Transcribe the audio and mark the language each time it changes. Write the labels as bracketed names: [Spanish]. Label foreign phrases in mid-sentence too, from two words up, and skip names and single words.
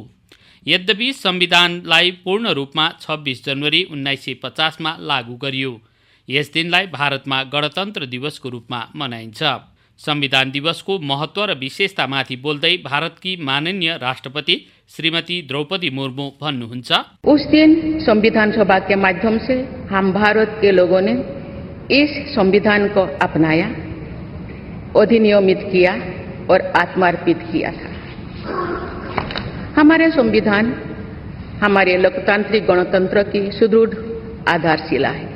[Nepali] यद्यपि संविधानलाई पूर्ण रूपमा 26 जनवरी 1950 मा लागू गरियो। यस दिनलाई भारतमा गणतन्त्र दिवसको रूपमा मनाइन्छ। संविधान दिवसको महत्त्व र विशेषतामाथि बोल्दै भारतकी माननीय राष्ट्रपति श्रीमती द्रौपदी मुर्मू भन्नुहुन्छ, [Hindi] उस दिन संविधान सभा के माध्यम से हम भारत के लोगों ने इस संविधान को अपनाया, अधिनियमित किया और आत्मार्पित किया था। हमारे संविधान हमारे लोकतांत्रिक गणतंत्र की सुदृढ़ आधारशिला है।